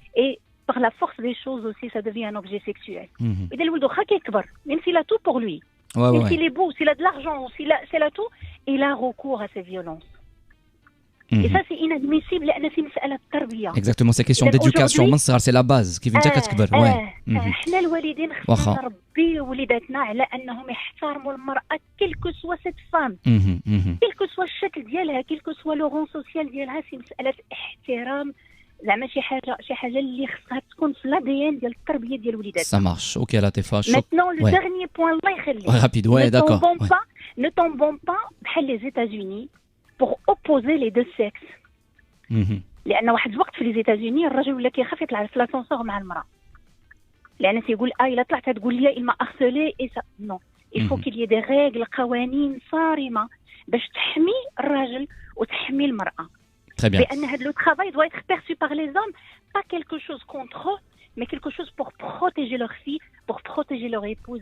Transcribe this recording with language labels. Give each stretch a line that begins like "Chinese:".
French: Et par la force des choses aussi, ça devient un objet sexuel.
Arabic: إذا الولد واخا كيكبر,
French: même s'il a tout pour lui, même s'il est beau, s'il a de l'argent, s'il a tout, il a recours à ces violences. Et ça c'est inadmissible
Arabic: لأن في مسألة التربية.
French: Exactement, c'est question d'éducation
Arabic: من الصغر,
French: c'est la base
Arabic: كيف انت كتكبر. احنا الوالدين خصنا نربيو وليداتنا على انهم يحترموا المرأة
French: كل كو سوا سيت فام.
Arabic: كل كو سوا الشكل ديالها, كل كو سوا
French: لو رون سوسيال
Arabic: ديالها, في مسألة احترام زعما شي حاجة اللي خصها تكون في l'ADN ديال التربية ديال وليداتنا.
French: Ça marche. OK لطيفة. Maintenant le dernier point
Arabic: الله يخليك.
French: Rapide, ouais, d'accord. Ne tombons pas
Arabic: بحال
French: les États-Unis pour opposer les deux sexes.
Arabic: لأن واحد الوقت في لي زيتازوني الرجل ولا كيخاف يطلع في لاسانسور مع المرأة. لأن تيقول إلا طلعت تقول لي
French: il m'a harcelé et ça non. Il faut qu'il y ait des règles
Arabic: قوانين صارمة باش تحمي الراجل وتحمي المرأة.
French: Très bien.
Arabic: لأن هذا
French: le travail doit être perçu par les hommes, pas quelque chose contre eux, mais quelque chose pour protéger leurs filles, pour protéger leur épouse.